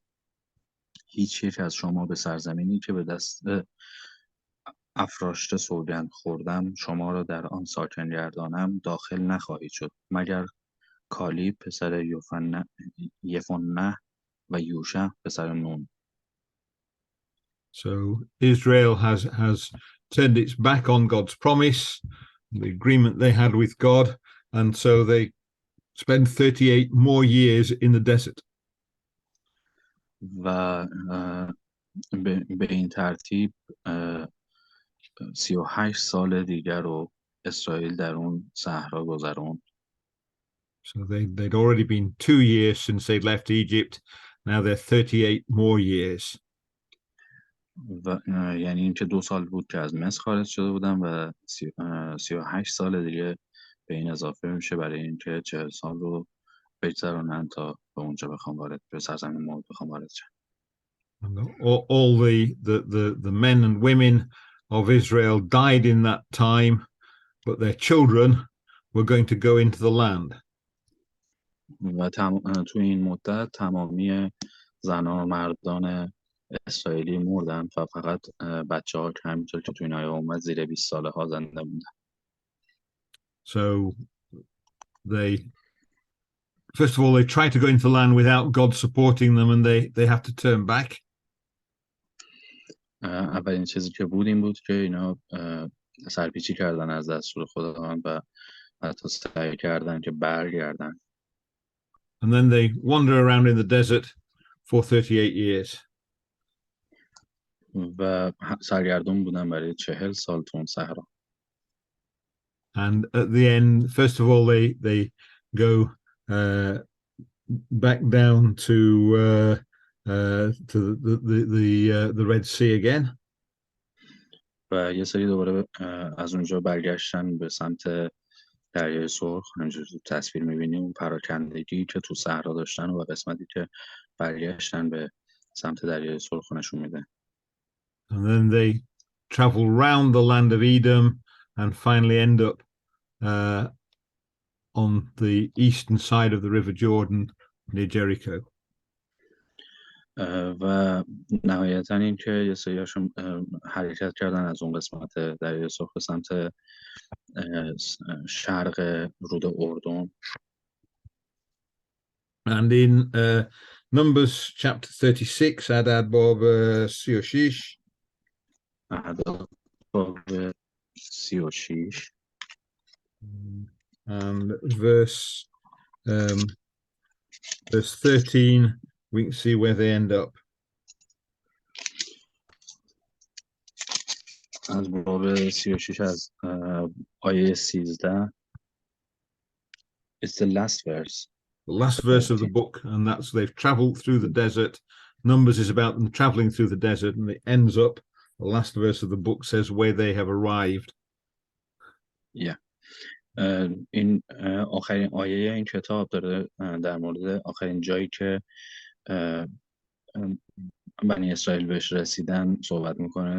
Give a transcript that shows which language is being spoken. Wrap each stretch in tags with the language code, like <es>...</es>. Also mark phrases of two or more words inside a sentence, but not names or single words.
<fa>هیچ یک از شما به سرزمینی که به دست افراشته سوگند خوردم شما را در آن ساکن گردانم داخل نخواهید شد، مگر کالیب پسر یفونه و یوشع پسر نون.</fa> <en>So Israel has turned its back on God's promise, the agreement they had with God, and so they spend 38 more years in the desert.</en> <fa>و به این ترتیب 38 سال دیگر رو اسرائیل در اون صحرا گذروند.</fa> <en>So they'd already been 2 years since they'd left Egypt. Now they're 38 more years.</en> <fa>و یعنی اینکه 2 سال بود که از مصر خارج شده بودن و 38 سال دیگه به این اضافه میشه برای اینکه 40 سال رو بگذرونن تا به اونجا بخوام به سرزمین موعود بخوام وارد شن.</fa> <en>All the men and women of Israel died in that time, but their children were going to go into the land.</en> <fa>و تو این مدت تمامی زنان و مردان اسرائیلی مردن و فقط بچه ها که همینطور که تو این آیه اومد زیر 20 ساله ها زنده موندن.</fa> <en>So first of all, they try to go into the land without God supporting them, and they have to turn back.</en> <fa>اولین چیزی که بود این بود که اینا سرپیچی کردن از دستور خداوند و حتی سعی کردن که برگردن.</fa> <en>And then they wander around in the desert for 38 years.</en> <fa>و سرگردون بودن برای 40 سال تو اون صحرا.</fa> <en>And at the end, first of all, they go back down to the Red Sea again.</en> <fa>و یه سری دوباره از اونجا برگشتن به سمت دریای سرخ. همینجور تو تصویر می‌بینیم اون پراکندگی که تو صحرا داشتن و قسمتی که برگشتن به سمت دریای سرخ نشون میده.</fa> <en>And then they travel round the land of Edom and finally end up on the eastern side of the River Jordan near Jericho.</en> <fa>و نهایتا این که یه سریاشون حرکت کردن از اون قسمت دریای سرخ به سمت شرق رود اردن.</fa> <en>And in Numbers chapter 36</en> <fa>عدد باب 36 عدد باب 36</fa> <en>and verse 13 we can see where they end up.</en> <fa>از باب 36 از آیه 13</fa> <en>it's the last verse. The last verse of the book, and that's they've traveled through the desert. Numbers is about them traveling through the desert, and it ends up, the last verse of the book says where they have arrived. Yeah.</en> <fa>این آخرین آیه این کتاب داره در مورد آخرین جایی که بنی اسرائیل بهش رسیدن صحبت میکنه.</fa>